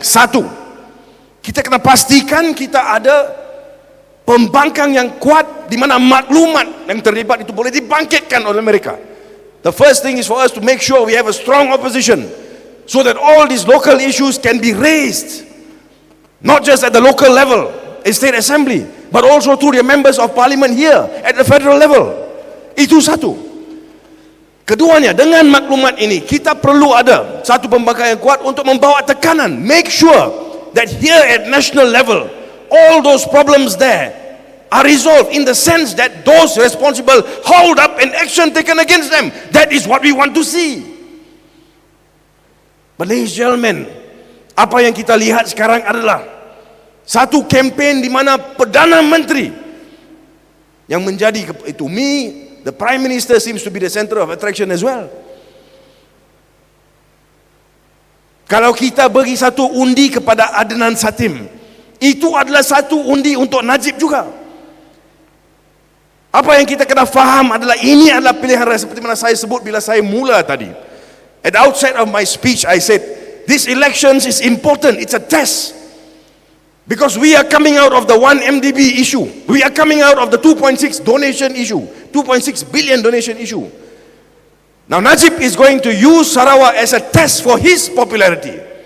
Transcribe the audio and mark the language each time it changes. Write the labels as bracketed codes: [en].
[ms] 1, kita kena pastikan kita ada pembangkang yang kuat di mana maklumat yang terlibat itu boleh dibangkitkan oleh mereka. [en] The first thing is for us to make sure we have a strong opposition so that all these local issues can be raised, not just at the local level, a state assembly, but also through the members of parliament here at the federal level. [ms] Itu satu. Keduanya, dengan maklumat ini kita perlu ada satu pembangkang yang kuat untuk membawa tekanan. [en] Make sure that here at national level all those problems there are resolved in the sense that those responsible hold up and action taken against them. That is what we want to see. But ladies and gentlemen, [ms] apa yang kita lihat sekarang adalah satu kempen di mana Perdana Menteri yang menjadi itu, [en] the Prime Minister seems to be the center of attraction as well. [ms] Kalau kita beri satu undi kepada Adnan Satim, itu adalah satu undi untuk Najib juga. Apa yang kita kena faham adalah ini adalah pilihan raya, seperti mana saya sebut bila saya mula tadi. [en] At the outset of my speech, I said, this elections is important, it's a test. Because we are coming out of the 1 MDB issue. We are coming out of the 2.6 donation issue, 2.6 billion donation issue. Now Najib is going to use Sarawak as a test for his popularity.